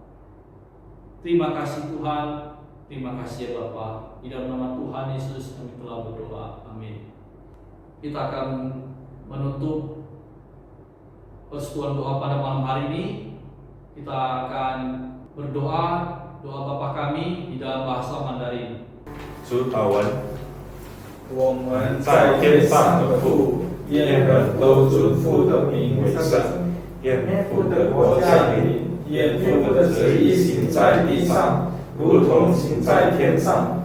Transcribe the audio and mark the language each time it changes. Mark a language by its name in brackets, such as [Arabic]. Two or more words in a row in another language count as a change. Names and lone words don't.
[Indonesian] Terima kasih Tuhan. Terima kasih ya Bapa. Di dalam nama Tuhan Yesus kami telah berdoa. Amin. Kita akan menutup persekutuan doa pada malam hari ini. Kita akan berdoa doa Bapa kami di dalam bahasa Mandarin. [Chinese] 主祷文，我们在天上的父，愿人都尊父的名为圣，愿父的国降临，愿父的旨意行在地上，如同行在天上。